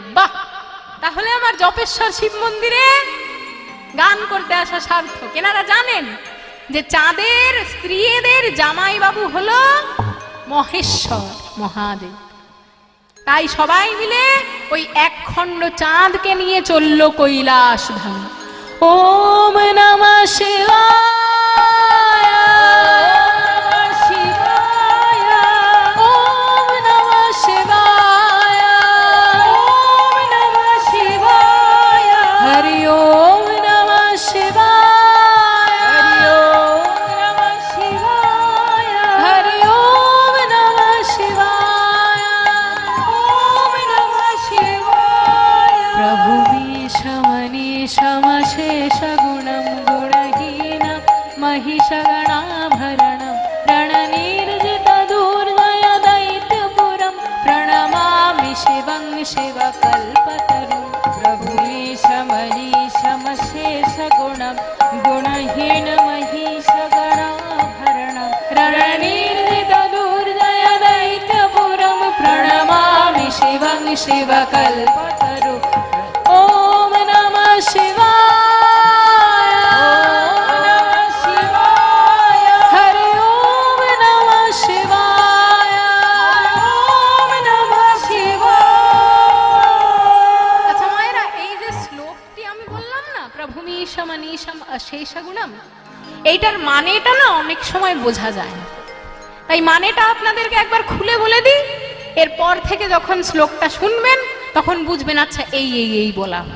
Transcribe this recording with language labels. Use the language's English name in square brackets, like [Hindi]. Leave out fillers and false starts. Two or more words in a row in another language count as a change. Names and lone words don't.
[Bangla] বাহ, তাহলে আমার জপেশ্বর শিব মন্দিরে গান করতে আসা সার্থক। এনারা জানেন যে চাঁদের স্ত্রীদের জামাই বাবু হলো মহেশ্বর মহাদেব। তাই সবাই মিলে ওই এক খণ্ড চাঁদকে নিয়ে চলল কৈলাস ধাম। [Sanskrit] ওম নমঃ শিবায়, শিবায়, ওম নমঃ শিবায়, ওম নমঃ শিবায়, হরি ওম নমঃ শিবায়, হরি ওম নমঃ শিবায়, হরি ওম নমঃ শিবায়, ওম নমঃ শিবায়। প্রভু মনীষমশেষ গুণম গুণহীনম महिषगणाभरणं रणनिर्जित दुर्जय दैत्यपुरं प्रणमामि शिवं शिवकल्पतरुं। प्रभुमीश मनीषमशेष गुणं गुणहीन महिषगणाभरणं रणनिर्जित दुर्जय दैत्यपुरं प्रणमामि शिवं शिवकल्पतरुं। ओम नमः शिवाय, ओम नमः शिवाय, हरि ओम नमः शिवाय, ओम नमः शिवाय। [Bangla] আচ্ছা মায়েরা, এই যে শ্লোকটি আমি বললাম না, [Sanskrit] প্রভুমীশম মনীষম অশেষ গুণম, [Bangla] এইটার মানেটা না অনেক সময় বোঝা যায় না। তাই মানেটা আপনাদেরকে একবার খুলে বলে দিই, এরপর থেকে যখন শ্লোকটা শুনবেন তখন বুঝবেন আচ্ছা এই এই এই বলা হলো।